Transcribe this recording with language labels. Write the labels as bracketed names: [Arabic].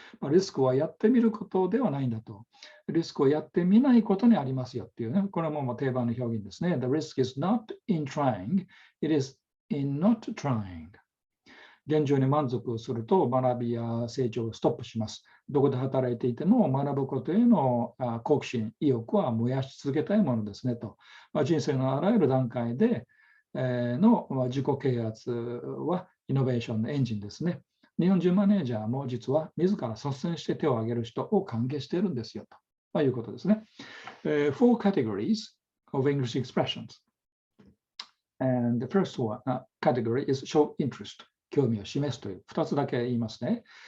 [Japanese] リスクはやってみることではないんだと。リスクをやってみないことにありますよっていうね。これはもう定番の表現ですね。 [English] The risk is not in trying, it is in not trying. [Japanese] 現状に満足すると学びや成長がストップします。どこで働いていても学ぶことへの好奇心、意欲は燃やし続けたいものですねと。人生のあらゆる段階での自己啓発はイノベーションのエンジンですね。日本人マネージャーも実は自ら率先して手を挙げる人を歓迎しているんですよということですね。 [English] 4 categories of English expressions. And the first one, category is show interest. [Japanese] 興味を示すという2つだけ言いますね。